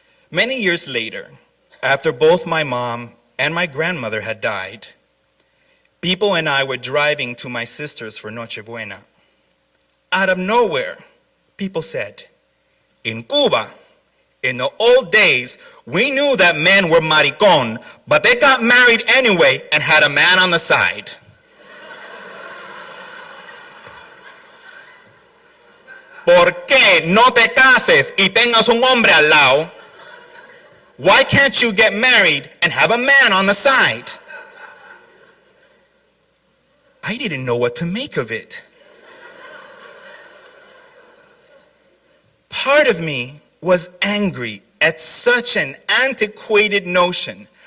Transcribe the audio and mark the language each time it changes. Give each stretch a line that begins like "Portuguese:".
English: Many years later, after both my mom and my grandmother had died, Pipo and I were driving to my sister's for Noche Buena. Out of nowhere, Pipo said, in Cuba, in the old days, we knew that men were maricón, but they got married anyway and had a man on the side.
Spanish: ¿Por qué no te cases y tengas un hombre al lado?
English: Why can't you get married and have a man on the side? I didn't know what to make of it. Part of me was angry at such an antiquated notion.